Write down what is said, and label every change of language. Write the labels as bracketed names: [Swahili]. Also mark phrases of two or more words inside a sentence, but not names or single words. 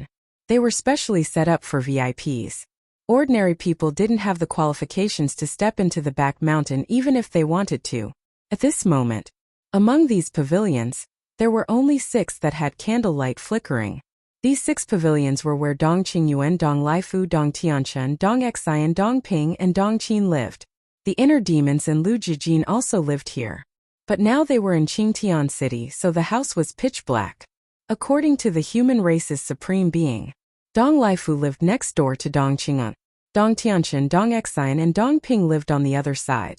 [English] They were specially set up for VIPs. Ordinary people didn't have the qualifications to step into the back mountain even if they wanted to. At this moment, among these pavilions, there were only 6 that had candlelight flickering. These 6 pavilions were where Dong Qingyuan, Dong Laifu, Dong Tianchen, Dong Xian, Dong Ping, and Dong Qin lived. The inner demons and Lu Jijin also lived here. But now they were in Qingtian City, so the house was pitch black. According to the human race's supreme being, Dong Laifu lived next door to Dong Qingyuan. Dong Tianchen, Dong Xian, and Dong Ping lived on the other side.